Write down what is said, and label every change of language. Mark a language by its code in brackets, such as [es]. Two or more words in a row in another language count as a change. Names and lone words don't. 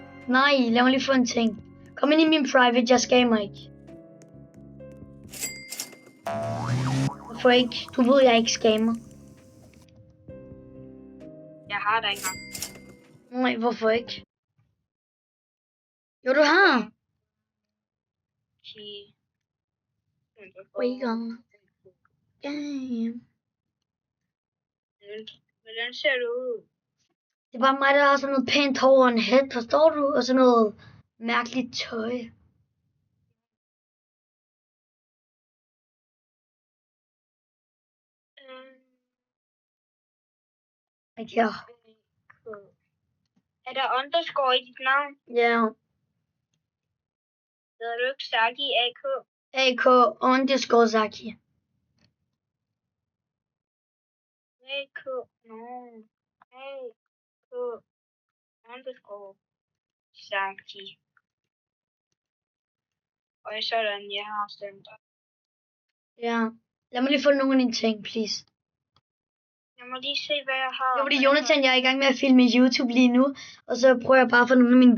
[da] Nej, lad mig lige få en ting. Kom ind i min private, jeg scammer ikke. Hvorfor ikke? Du ved, jeg ikke scammer. Jeg har dig engang. Nej, hvorfor ikke? Jo, du har. [en] Wake on. [da] Damn. Hvordan ser du ud? Det er bare mig, der har sådan noget pænt hår og en hat, forstår du? Og sådan noget mærkeligt tøj. Ja. Er der underscore i dit navn? Ja. Hedder du ikke Saki AK? AK underscore Zaki. AK, no. AK underscore Saki. Og sådan, jeg har stemt dig. Ja. Lad mig lige få nogle af dine ting, please. Jeg må lige se, hvad jeg har. Jo, fordi Jonathan, jeg er i gang med at filme YouTube lige nu. Og så prøver jeg bare at få nogle af mine...